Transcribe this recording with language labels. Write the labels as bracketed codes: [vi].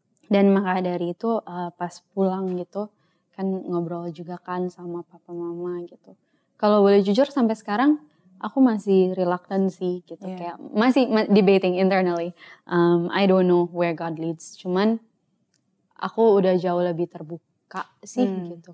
[id] Dan maka dari itu pas pulang gitu kan ngobrol juga kan sama papa mama gitu. Kalau boleh jujur sampai sekarang aku masih reluctant sih gitu. Kayak masih [en] debating internally. I don't know where God leads. [id] Cuman aku udah jauh lebih terbuka sih gitu.